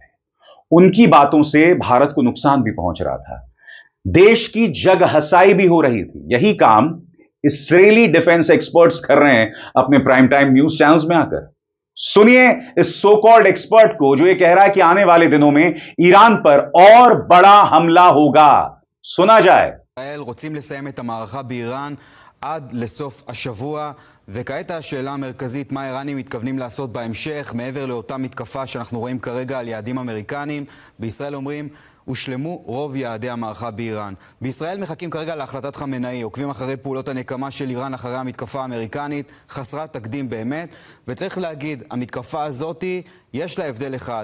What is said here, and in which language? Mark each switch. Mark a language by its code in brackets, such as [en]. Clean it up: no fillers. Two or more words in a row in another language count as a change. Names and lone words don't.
[hi] उनकी बातों से भारत को नुकसान भी पहुंच रहा था, देश की जग हसाई भी हो रही थी। यही काम इजरायली [en] defence experts [hi] कर रहे हैं अपने [en] prime time news channels [hi] में आकर। सुनिए इस [en] so called expert [hi] को जो ये कह रहा है कि आने वाले दिनों में ईरान पर और बड़ा हमला होगा। सुना जाए। [he] ישראל רוצים לסיים את המערכה באיראן עד לסוף השבוע, וכעת השאלה המרכזית, מה האיראנים מתכוונים לעשות בהמשך מעבר לאותה מתקפה שאנחנו רואים כרגע על יעדים אמריקניים. בישראל אומרים הושלמו רוב יעדי המערכה באיראן. בישראל מחכים כרגע להחלטת חמינאי, עוקבים אחרי פעולות הנקמה של איראן אחרי המתקפה האמריקנית, חסרת תקדים באמת, וצריך להגיד, המתקפה הזאת יש לה הבדל אחד.